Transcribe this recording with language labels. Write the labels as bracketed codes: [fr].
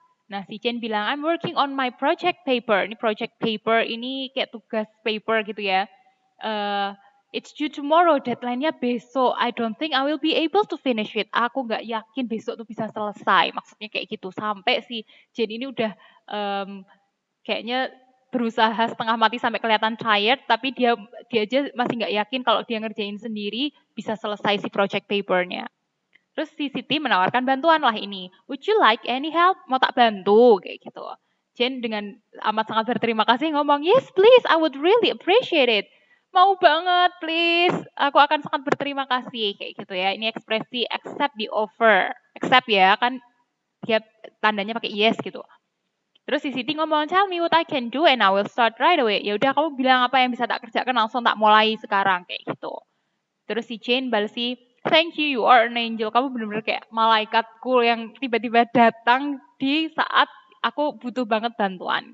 [id] Nah, si Jane bilang, [en] I'm working on my project paper. [id] Ini project paper, ini kayak tugas paper gitu ya. [en] Uh, it's due tomorrow, [id] deadline-nya besok. [en] I don't think I will be able to finish it. [id] Aku nggak yakin besok tuh bisa selesai. Maksudnya kayak gitu. Sampai si Jane ini udah kayaknya berusaha setengah mati sampai kelihatan tired, tapi dia aja masih nggak yakin kalau dia ngerjain sendiri bisa selesai si project papernya. Terus si Siti menawarkan bantuan lah ini. [en] Would you like any help? [id] Mau tak bantu? Kayak gitu. [en] Jen [id] dengan amat sangat berterima kasih ngomong, [en] yes please, I would really appreciate it. [id] Mau banget, please. Aku akan sangat berterima kasih. Kayak gitu ya. Ini ekspresi accept the offer. Accept ya, kan dia tandanya pakai yes gitu. Terus si Siti ngomong, [en] tell me what I can do and I will start right away. [id] Ya udah kamu bilang apa yang bisa tak kerjakan, langsung tak mulai sekarang. Kayak gitu. Terus si Jane balesi, [en] thank you, you are an angel. [id] Kamu benar-benar kayak malaikatku yang tiba-tiba datang di saat aku butuh banget bantuan.